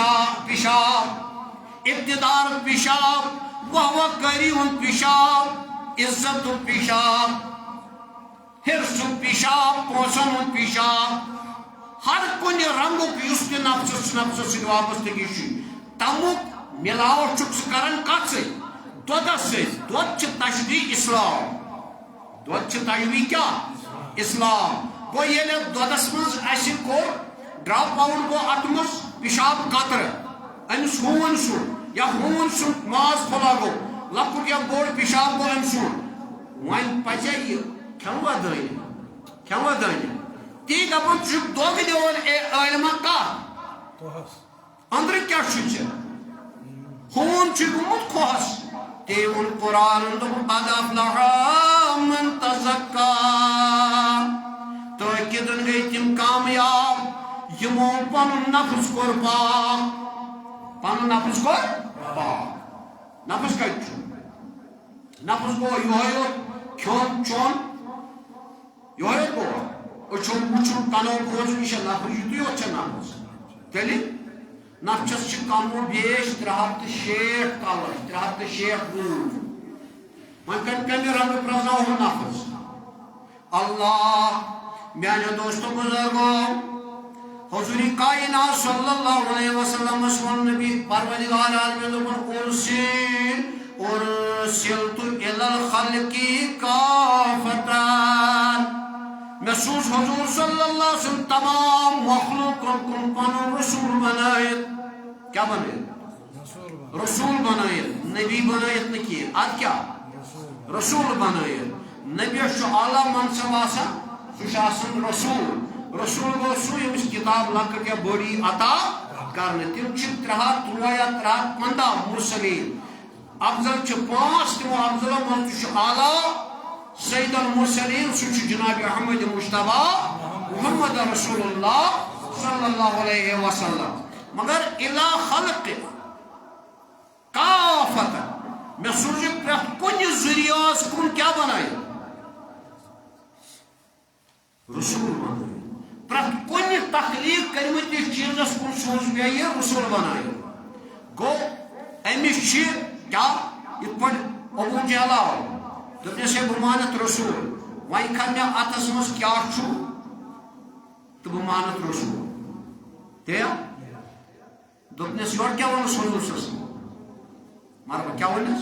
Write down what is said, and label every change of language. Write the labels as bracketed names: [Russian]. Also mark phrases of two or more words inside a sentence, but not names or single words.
[Kashmiri] پِشاب اقتدارُک پِشاب وہوہ کری ہُنٛد پِشاب عزتُک پِشاب حرصُک پِشاب پونٛسن ہُنٛد پِشاب ہر کُنہِ رنگُک یُس تہِ نفسس سۭتۍ وابستگی چھُ تمیُک ملاوٹ چھُکھ ژٕ کران کتھ سۭتۍ دودس سۭتۍ دۄد چھِ تشبیہ اسلام دۄد چھِ تشبیہ کیا اسلام گوٚو ییٚلہِ دۄدس منٛز اَسہِ کوٚر ڈراپ آوُٹ گوٚو اتھ منٛز پِشاب قطرٕ أمِس ہوٗن سُنٛد یا ہوٗن سُنٛد ماز پھوٚلا گوٚو لۄکُٹ یا بوٚڑ پِشاب گوٚو أمۍ سُنٛد وۄنۍ پزیا یہِ کھٮ۪موا دٲنہِ تی دپان ژٕ دۄگ دِوان عٲلمہ کتھ أنٛدرٕ کیٛاہ چھُ ژےٚ ہوٗن چھُ گوٚمُت کھۄہس تی ووٚن قرآنن دوٚپُن [Arabic] قد افلح من تزکا [Kashmiri] تٲکیٖدن گٔے تِم کامیاب یِمو پنُن نفس کوٚر پاک پنُن نفس کوٚر پاک نفس کتہِ چھُ نفس گوٚو یِہوے یوت کھیوٚن چوٚن یِہوے یوت گوٚوا أچھو وٕچھُن کَنو بوزُن یہِ چھا نفس یِتُے یوت چھا نفس تیٚلہِ نفسس چھِ کم و بیش 360 کلر 360 روٗد وۄنۍ کمہِ رنگہٕ پرٛزناوہون نفس اللہ میانیو دوستو بزرگو حضور کائنات [Arabic] صلی اللہ علیہ وسلم [Kashmiri] ووٚن نبی پروردگار عالمین دوٚپُن [Arabic] ارسلت الی الخلق کافۃ [Kashmiri] میں سوز حضور [Arabic] صلی اللہ علیہ وسلم [Kashmiri] تمام مخلوقن کن پنن رسول بنائت کیا بنائت رسول بنائت نبی بنائت نہ کینٛہہ اد کیا رسول بنائت نبیس چھُ اعلیٰ منصب آسان سُہ چھُ آسان رسول رسول گوٚو سُہ ییٚمِس کِتاب لۄکٕٹ یا بٔڑی عطا کرنہٕ تِم چھِ 313 یا 315 مرسلیٖن افضل چھِ 5 تِمو افضلو منٛز تہِ چھُ اعلیٰ [Arabic] سید المرسلین [Kashmiri] سُہ چھُ جناب احمد مصطفیٰ محمد رسول اللہ [Arabic] صلی اللہ علیہ وسلم [Kashmiri] مگر [Arabic] الی خلق [Kashmiri] کافۃ مےٚ سوٗز یہِ پرٛٮ۪تھ کُنہِ ذٔریعس کُن کیٛاہ بنٲیِتھ رسول بنٲیِتھ پرٛٮ۪تھ کُنہِ تخلیٖق کٔرمٕتِس چیٖزس کُن سوٗز مےٚ یہِ رسول بنٲیِتھ گوٚو أمِس چھِ کیٛاہ یِتھ پٲٹھۍ ابوٗ جہل آو دوٚپنس ہے بہٕ مانتھ رسول وۄنۍ کھن مےٚ اتھس منٛز کیٛاہ چھُ تہٕ بہٕ مانتھ رسول تے دوٚپنس یورٕ کیٛاہ ووٚنُس حضوٗرس مگر کیٛاہ